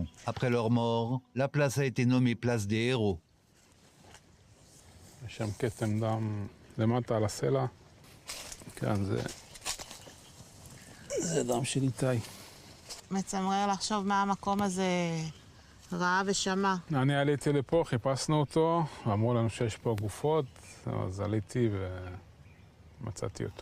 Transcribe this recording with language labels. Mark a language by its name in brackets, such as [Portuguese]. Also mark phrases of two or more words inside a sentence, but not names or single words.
[French] Après leur mort, la place a été nommée place des héros. [Hebrew] שם כתם דם למטה על הסלע. כאן זה דם של איתי. מצמרר לחשוב מה המקום הזה ראה ושמע. אני עליתי לפה, חיפשנו אותו, ואמרו לנו שיש פה גופות, אז עליתי ומצאתי אותו.